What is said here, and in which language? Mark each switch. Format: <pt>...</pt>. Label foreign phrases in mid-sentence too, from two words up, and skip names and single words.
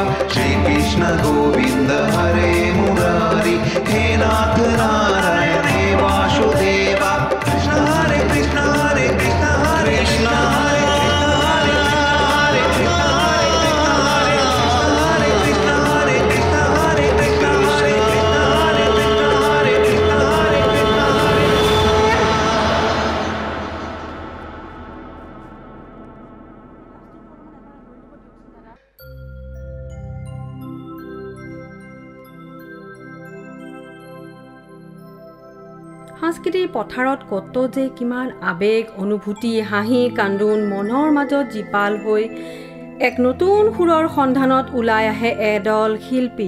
<hi>श्री कृष्ण गोविंद हरे मुरारी हे नाथ नारायण हे वासुदेवा। कृष्ण हरे कृष्ण हरे कृष्ण हरे कृष्ण हरे कृष्ण हरे कृष्ण हरे कृष्ण हरे कृष्ण हरे कृष्ण हरे कृष्ण हरे कृष्ण हरे कृष्ण हरे।</hi> <as>সাংস্কৃতিক পথাৰত কত যে কিমান আবেগ অনুভূতি হাঁহি কান্দোন মনৰ মাজত জীপাল হৈ এক নতুন সুৰৰ সন্ধানত ওলাই আহে এদল শিল্পী।</as>